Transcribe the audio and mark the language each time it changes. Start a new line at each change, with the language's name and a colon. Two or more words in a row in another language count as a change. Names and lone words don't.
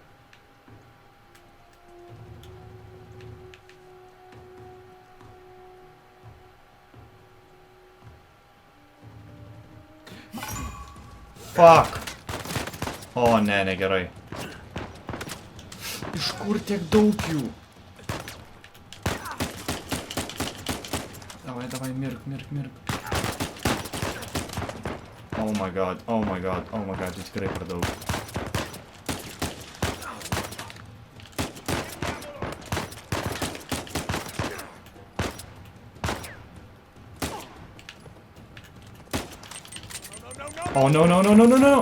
English: Fuck!
Lithuanian: O, ne, negerai. Iš kur tiek daug jų? Давай, mirk.
English: Oh my god,
Lithuanian: jų tikrai per daug.
English: Oh, no.